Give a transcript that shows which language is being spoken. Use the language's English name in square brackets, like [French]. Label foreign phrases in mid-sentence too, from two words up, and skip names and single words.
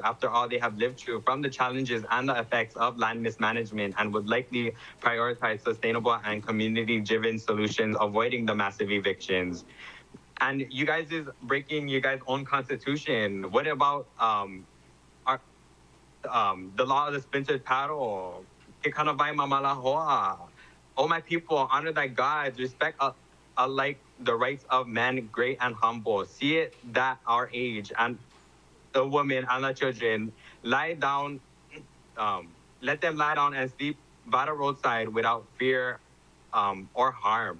[English] After all, they have lived through from the challenges and the effects of land mismanagement, and would likely prioritize sustainable and community-driven solutions, avoiding the massive evictions. And you guys is breaking your guys' own constitution. What about the law of the splintered paddle? [Hawaiian] Kekanawai mamala hoa. [English] Oh, my people, honor thy gods, respect alike the rights of men, great and humble. See it that our age and the women and the children lie down, let them lie down and sleep by the roadside without fear or harm.